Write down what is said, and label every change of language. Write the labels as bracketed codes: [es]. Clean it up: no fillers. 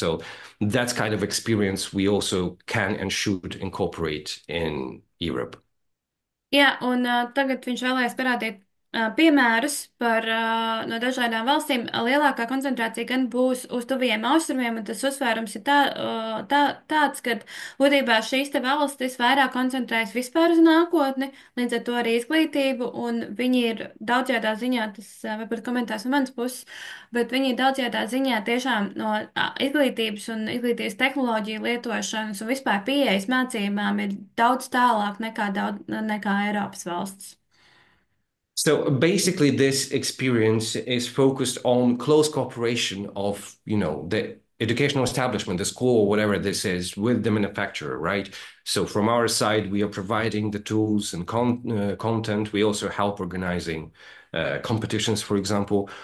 [en] So that's kind of experience we also can and should incorporate in Europe. [lv] Jā, un tagad viņš vēlēs parādīt piemērus no dažādām valstīm. Lielākā koncentrācija gan būs uz tuviem austrumiem, un tas uzsvērums ir tāds, ka būtībā šīs te valstis vairāk koncentrējas vispār uz nākotni, līdz ar to arī izglītību, un viņi ir daudzjādā ziņā, tas varbūt komentārs no manas puses, bet viņi ir daudzjādā ziņā tiešām no izglītības un izglītības tehnoloģiju lietošanas un vispār pieejas mācībām ir daudz tālāk nekā Eiropas valsts. [en] So basically, this experience is focused on close cooperation of, the educational establishment, the school, whatever this is, with the manufacturer, right? So from our side, we are providing the tools and content. We also help organizing competitions, for example.